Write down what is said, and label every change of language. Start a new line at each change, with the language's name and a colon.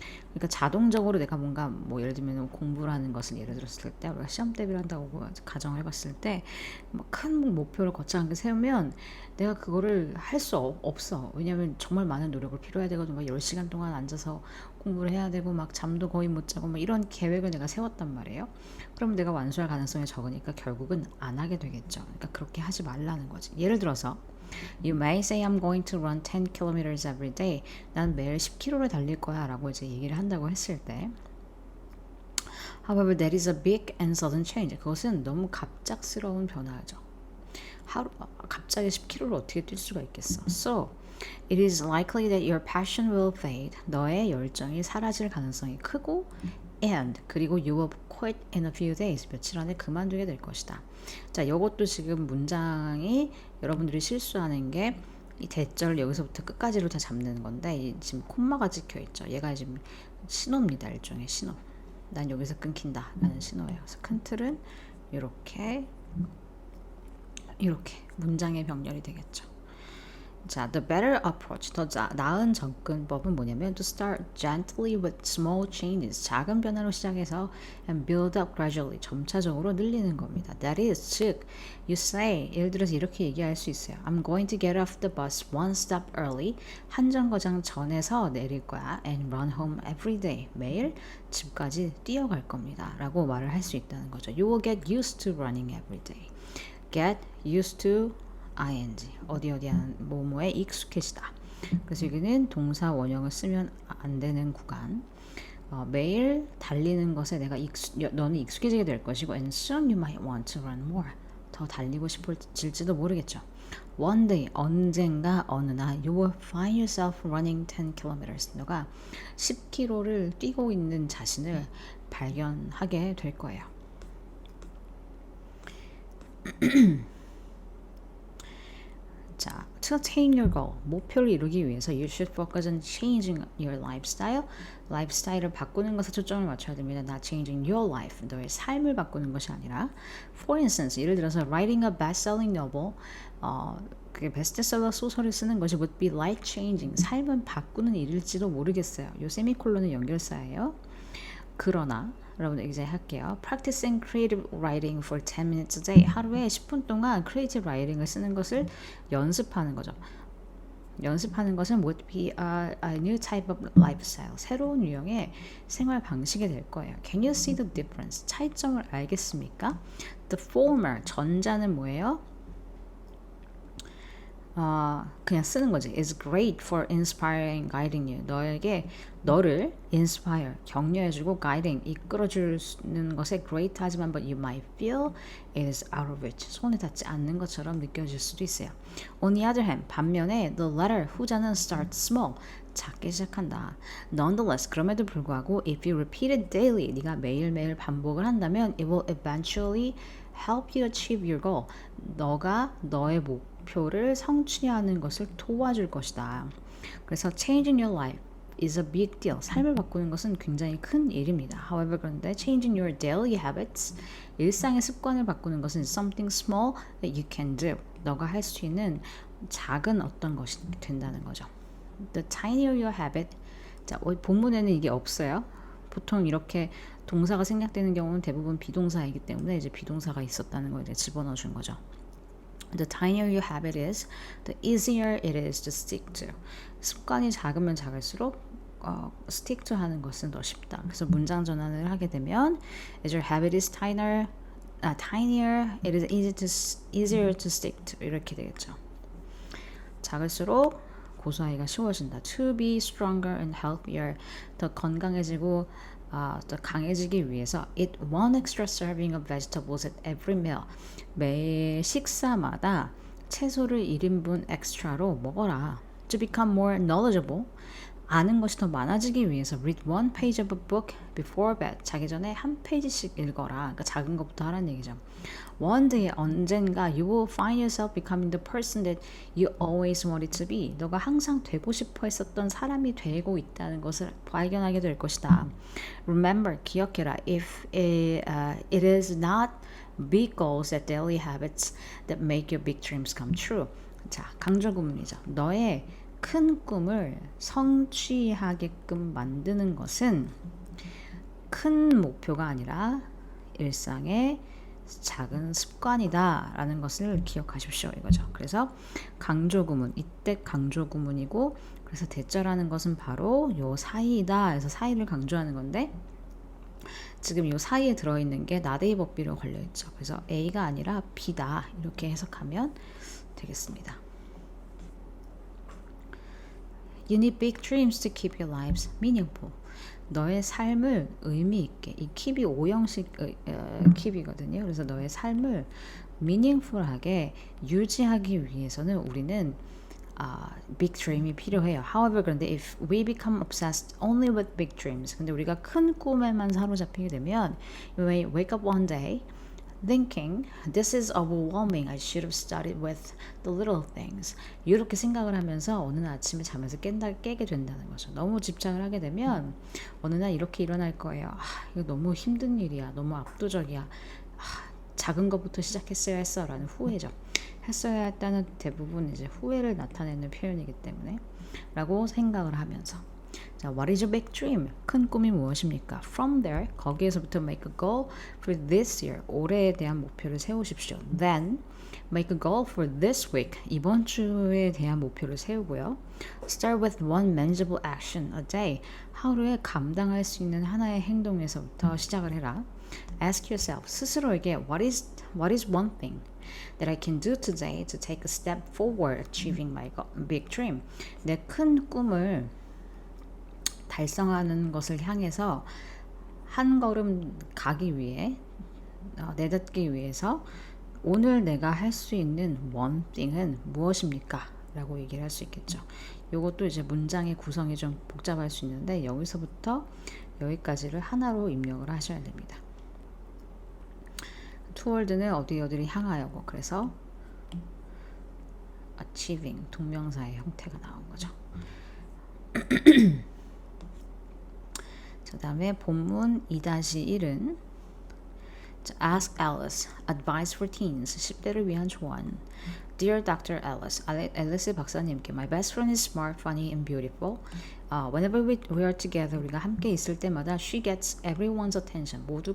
Korean: 그러니까 자동적으로 내가 뭔가 뭐 예를 들면 공부를 하는 것을 예를 들었을 때 우리가 시험 대비를 한다고 가정을 해봤을 때 큰 목표를 거창하게 세우면 내가 그거를 할 수 없어. 왜냐하면 정말 많은 노력을 필요해야 되거든. 막 10시간 동안 앉아서 공부를 해야 되고 막 잠도 거의 못 자고 막 이런 계획을 내가 세웠단 말이에요. 그럼 내가 완수할 가능성이 적으니까 결국은 안 하게 되겠죠. 그러니까 그렇게 하지 말라는 거지. 예를 들어서
English: You may say I'm going to run 10 kilometers every day.
Korean: 난 매일 10km를 달릴 거야 라고 이제 얘기를 한다고 했을 때
English: However, that is a big and sudden change.
Korean: 그것은 너무 갑작스러운 변화죠. 갑자기 10km를 어떻게 뛸 수가 있겠어.
English: So, it is likely that your passion will fade.
Korean: 너의 열정이 사라질 가능성이 크고
English: and
Korean: 그리고
English: you will quit in a few days.
Korean: 며칠 안에 그만두게 될 것이다. 자, 이것도 지금 문장이 여러분들이 실수하는 게 이 대절 여기서부터 끝까지를 다 잡는 건데 지금 콤마가 찍혀 있죠. 얘가 지금 신호입니다. 일종의 신호. 난 여기서 끊긴다 라는 신호예요. 그래서 큰 틀은 이렇게 문장의 병렬이 되겠죠.
English: 자, the better approach,
Korean: 더 나은 접근법은 뭐냐면
English: to start gently with small changes,
Korean: 작은 변화로 시작해서
English: and build up gradually,
Korean: 점차적으로 늘리는 겁니다.
English: That is,
Korean: 즉,
English: you say,
Korean: 예를 들어서 이렇게 얘기할 수 있어요.
English: I'm going to get off the bus one stop early,
Korean: 한 정거장 전에서 내릴 거야
English: and run home every day,
Korean: 매일 집까지 뛰어갈 겁니다 라고 말을 할 수 있다는 거죠.
English: You will get used to running every day. Get used to ing,
Korean: 어디하는 뭐뭐에 익숙해지다. 그래서 여기는 동사 원형을 쓰면 안 되는 구간. 매일 달리는 것에 너는 익숙해지게 될 것이고
English: and soon you might want to run more.
Korean: 더 달리고 싶어질지도 모르겠죠.
English: One day,
Korean: 언젠가 어느 날
English: you will find yourself running 10 kilometers.
Korean: 너가 10km를 뛰고 있는 자신을 발견하게 될 거예요.
English: 자, to attain your goal,
Korean: 목표를 이루기 위해서
English: you should focus on changing your lifestyle.
Korean: 라이프스타일을 바꾸는 것에 초점을 맞춰야 됩니다.
English: Not changing your life,
Korean: 너의 삶을 바꾸는 것이 아니라.
English: For instance,
Korean: 예를 들어서
English: writing a best-selling novel,
Korean: 그게 베스트셀러 소설을 쓰는 것이
English: would be life-changing,
Korean: 삶을 바꾸는 일일지도 모르겠어요. 요 세미콜론은 연결사예요. 그러나 여러분들 이제 할게요.
English: Practicing creative writing for 10 minutes a day.
Korean: 하루에 10분 동안
English: creative writing
Korean: 을 쓰는 것을 연습하는 거죠. 연습하는 것은
English: would be a new type of lifestyle.
Korean: 새로운 유형의 생활 방식이 될 거예요.
English: Can you see the difference?
Korean: 차이점을 알겠습니까?
English: The former,
Korean: 전자는 뭐예요? 그냥 쓰는 거지.
English: is great for inspiring, guiding you.
Korean: 너를
English: inspire,
Korean: 격려해주고
English: guiding,
Korean: 이끌어주는 것에
English: great
Korean: 하지만
English: but you might feel it is out of reach.
Korean: 손에 닿지 않는 것처럼 느껴질 수도 있어요.
English: On the other hand,
Korean: 반면에
English: the latter,
Korean: 후자는
English: start small,
Korean: 작게 시작한다.
English: Nonetheless,
Korean: 그럼에도 불구하고
English: if you repeat it daily,
Korean: 네가 매일매일 반복을 한다면
English: it will eventually help you achieve your goal.
Korean: 너가 너의 목표를 성취하는 것을 도와줄 것이다. 그래서
English: changing your life is a big deal.
Korean: 삶을 바꾸는 것은 굉장히 큰 일입니다.
English: However,
Korean: 그런데
English: changing your daily habits,
Korean: 일상의 습관을 바꾸는 것은
English: something small that you can do.
Korean: 너가 할 수 있는 작은 어떤 것이 된다는 거죠.
English: The tinier your habit.
Korean: 자, 본문에는 이게 없어요. 보통 이렇게 동사가 생략되는 경우는 대부분 비동사이기 때문에 이제 비동사가 있었다는 걸 이제 집어넣어 준 거죠.
English: The tinier your habit is, the easier it is to stick to.
Korean: 습관이 작으면 작을수록
English: stick to
Korean: 하는 것은 더 쉽다. 그래서 문장 전환을 하게 되면
English: as your habit is tinier, it is easier to stick to
Korean: 이렇게 되겠죠. 작을수록 고수하기가 쉬워진다.
English: To be stronger and healthier,
Korean: 더 건강해지고 더 강해지기 위해서
English: eat one extra serving of vegetables at every meal.
Korean: 매 식사마다 채소를 1인분 엑스트라로 먹어라.
English: To become more knowledgeable,
Korean: 아는 것이 더 많아지기 위해서
English: read one page of a book before bed.
Korean: 자기 전에 한 페이지씩 읽어라. 그러니까 작은 것부터 하라는 얘기죠.
English: One day
Korean: 언젠가
English: you will find yourself becoming the person that you always wanted to be.
Korean: 너가 항상 되고 싶어 했었던 사람이 되고 있다는 것을 발견하게 될 것이다.
English: Remember,
Korean: 기억해라.
English: If it is not big goals and daily habits that make your big dreams come true.
Korean: 자, 강조 구문이죠. 너의 큰 꿈을 성취하게끔 만드는 것은 큰 목표가 아니라 일상의 작은 습관이다 라는 것을 기억하십시오 이거죠. 그래서 강조 구문, 이때 강조 구문이고 그래서 대절하는 것은 바로 요 사이다 해서 사이를 강조하는 건데 지금 요 사이에 들어있는 게 나데이 법비로 걸려있죠. 그래서 A가 아니라 B다 이렇게 해석하면 되겠습니다.
English: You need big dreams to keep your lives meaningful.
Korean: 너의 삶을 의미 있게, 이 keep이 5형식 keep이거든요. 그래서 너의 삶을 meaningful하게 유지하기 위해서는 우리는 big dream이 필요해요.
English: However,
Korean: 그런데
English: if we become obsessed only with big dreams,
Korean: 근데 우리가 큰 꿈에만 사로잡히게 되면
English: you may wake up one day thinking this is overwhelming. I should have started with the little things.
Korean: 이렇게 생각을 하면서 어느 날 아침에 잠에서 깨게 된다는 거죠. 너무 집착을 하게 되면 어느 날 이렇게 일어날 거예요. 이거 너무 힘든 일이야. 너무 압도적이야. 작은 것부터 시작했어야 했어 라는 후회죠. 했어야 했다는 대부분 이제 후회를 나타내는 표현이기 때문에 라고 생각을 하면서 자,
English: what is your big dream?
Korean: 큰 꿈이 무엇입니까?
English: From there,
Korean: 거기에서부터
English: make a goal for this year.
Korean: 올해에 대한 목표를 세우십시오.
English: Then, make a goal for this week.
Korean: 이번 주에 대한 목표를 세우고요.
English: Start with one manageable action a day.
Korean: 하루에 감당할 수 있는 하나의 행동에서부터 시작을 해라.
English: Ask yourself,
Korean: 스스로에게
English: what is one thing that I can do today to take a step forward achieving my big dream?
Korean: 내 큰 꿈을 달성하는 것을 향해서 한 걸음 가기 위해 내딛기 위해서 오늘 내가 할 수 있는
English: one thing
Korean: 은 무엇입니까? 라고 얘기를 할 수 있겠죠. 이것도 이제 문장의 구성이 좀 복잡할 수 있는데 여기서부터 여기까지를 하나로 입력을 하셔야 됩니다. toward는 어디를 향하여고 그래서 achieving 동명사의 형태가 나온 거죠. 그 다음에 본문 2-1은
English: Ask Alice, Advice for Teens,
Korean: 10대를 위한 조언.
English: Dear Dr. Alice,
Korean: 앨리스 박사님께
English: My best friend is smart, funny, and beautiful. Whenever we are together, 우리가 함께 있을 때마다 she gets everyone's attention.